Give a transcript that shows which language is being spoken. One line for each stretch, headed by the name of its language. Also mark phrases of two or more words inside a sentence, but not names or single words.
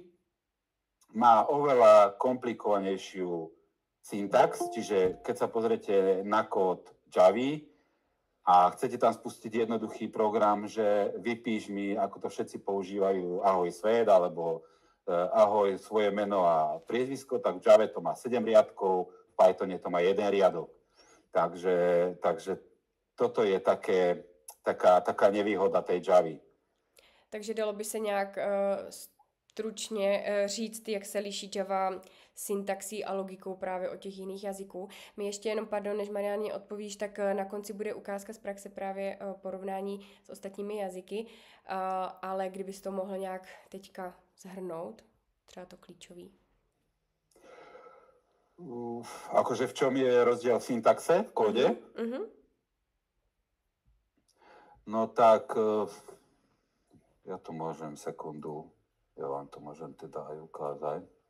Slovak: Má oveľa komplikovanejšiu syntax, čiže keď sa pozriete na kód Javy a chcete tam spustiť jednoduchý program, že vypíš mi, ako to všetci používajú, ahoj svet, alebo ahoj svoje meno a priezvisko, tak v Jave to má 7 riadkov, v Pythone to má 1 riadok. Takže toto je taká nevýhoda tej Javy.
Czech: Takže dalo by se nějak stručně říct, jak se liší Java syntaxí a logikou právě od těch jiných jazyků. My ještě jenom, než Mariáně odpovíš, tak na konci bude ukázka z praxe právě porovnání s ostatními jazyky, ale kdybys to mohl nějak teďka zhrnout, třeba to klíčový.
Slovak: Akože v čom je rozdiel v syntaxe, v kóde? No tak, ja to môžem sekundu, ja vám to môžem teda aj ukázať.